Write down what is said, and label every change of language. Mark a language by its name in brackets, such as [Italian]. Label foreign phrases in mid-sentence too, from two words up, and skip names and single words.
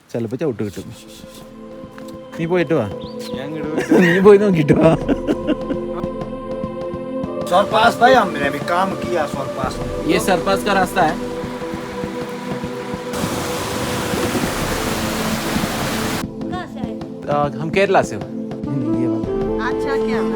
[Malayalam] ചിലപ്പോൾ ചവിട്ട് കിട്ടും. നീ പോയിട്ട് വാ, നീ പോയി നോക്കിയിട്ട് വാ. [Hindi] सरपास भाई हमने भी काम किया सरपास. ये सरपास का रास्ता है. हम केरला से हो. ये वाला अच्छा क्या है